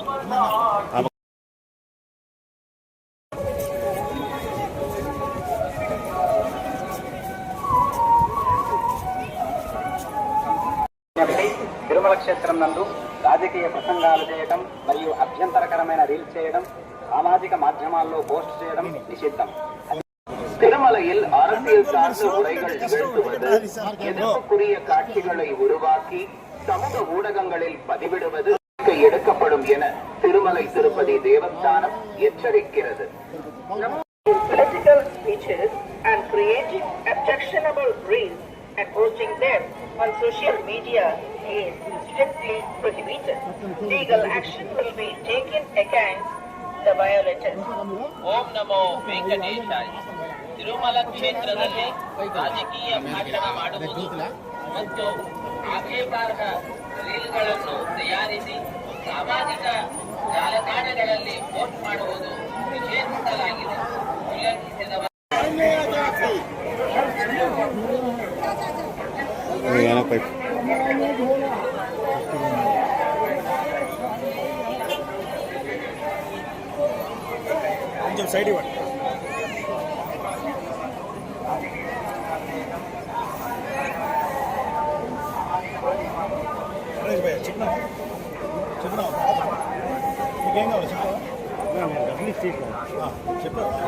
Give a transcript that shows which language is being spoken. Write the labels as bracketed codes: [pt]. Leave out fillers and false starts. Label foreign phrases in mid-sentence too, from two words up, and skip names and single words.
[te] తిరుమల క్షేత్రం నందు రాజకీయ ప్రసంగాలు చేయడం మరియు అభ్యంతరకరమైన రీల్స్ చేయడం, సామాజిక మాధ్యమాల్లో పోస్ట్ చేయడం నిషిద్ధం. [ta] திருமலையில் அரசியல் சார்ந்த உரைகள் நிகழ்த்துவது, எதிர்ப்புக்குரிய காட்சிகளை உருவாக்கி சமூக ஊடகங்களில் பதிவிடுவது எடுக்கப்படும் என திருமலை திருப்பதி தேவஸ்தானம் எச்சரிக்கிறது. [en] Political speeches and creating objectionable reels and posting them on social media is strictly prohibited. Legal action will be taken against the violators. [kn] ಓಂ ನಮೋ ವೆಂಕಟೇಶಾಯ. ತಿರುಮಲ ಕ್ಷೇತ್ರದಲ್ಲಿ ರಾಜಕೀಯ ಭಾಷಣ ಮಾಡುವುದು ಮತ್ತು ಆಕ್ಷೇಪಾರ್ಹ ರೀಲ್ಗಳನ್ನು ತಯಾರಿಸಿ ಸಾಮಾಜಿಕ ಜಾಲತಾಣಗಳಲ್ಲಿ ಪೋಸ್ಟ್ ಮಾಡುವುದು ನಿಷೇಧಿಸಲಾಗಿದೆ. ಉಲ್ಲಂಘಿಸಿದವ [te] కొంచెం సైడ్ ఇవ్వండి. చెప్పినా మీకేం కావాలి చెప్పా.